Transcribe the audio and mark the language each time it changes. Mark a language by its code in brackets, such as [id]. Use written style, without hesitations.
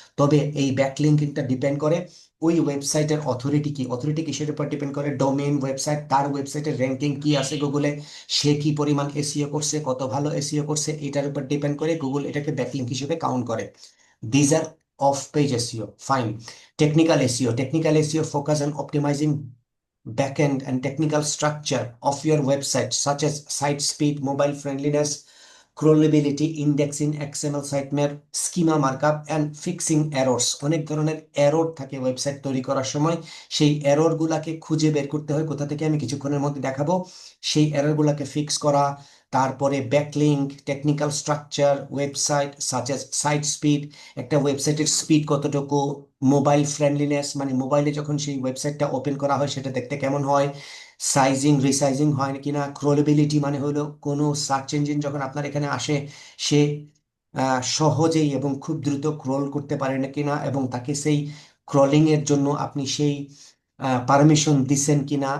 [bn] তবে এই ব্যাকলিঙ্কিংটা ডিপেন্ড করে ওই ওয়েবসাইটের অথরিটি কি, অথরিটি কিসের উপর ডিপেন্ড করে? ডোমেইন ওয়েবসাইট, তার ওয়েবসাইটের র্যাঙ্কিং কি আছে গুগলে, সে কি পরিমাণ এসইও করছে, কত ভালো এসইও করছে, এটার উপর ডিপেন্ড করে গুগল এটাকে ব্যাকলিঙ্ক হিসেবে কাউন্ট করে। [en] These are off-page SEO. Fine. Technical SEO. Technical SEO focus on optimizing backend and technical structure of your website, such as site speed, mobile friendliness, crawlability, indexing, XML sitemap, schema markup, and fixing errors. [bn] অনেক ধরনের error থাকে website তৈরি করার সময়, সেই error গুলাকে খুঁজে বের করতে হয় কোথা থেকে, আমি কিছুক্ষণের মধ্যে দেখাবো। সেই এরর গুলাকে ফিক্স করা, তারপরে backlink, technical structure, website such as site speed, একটা ওয়েবসাইটের স্পিড কতটুকু, মোবাইল ফ্রেন্ডলিনেস মানে মোবাইলে যখন সেই ওয়েবসাইটটা ওপেন করা হয় সেটা দেখতে কেমন হয়, সাইজিং রিসাইজিং হয় কিনা, ক্রোলেবিলিটি মানে হলো কোনো সার্চ ইঞ্জিন যখন আপনার এখানে আসে সে সহজেই এবং খুব দ্রুত ক্রল করতে পারে না কিনা, এবং তাকে সেই ক্রলিং এর জন্য আপনি সেই পারমিশন দিচ্ছেন কিনা।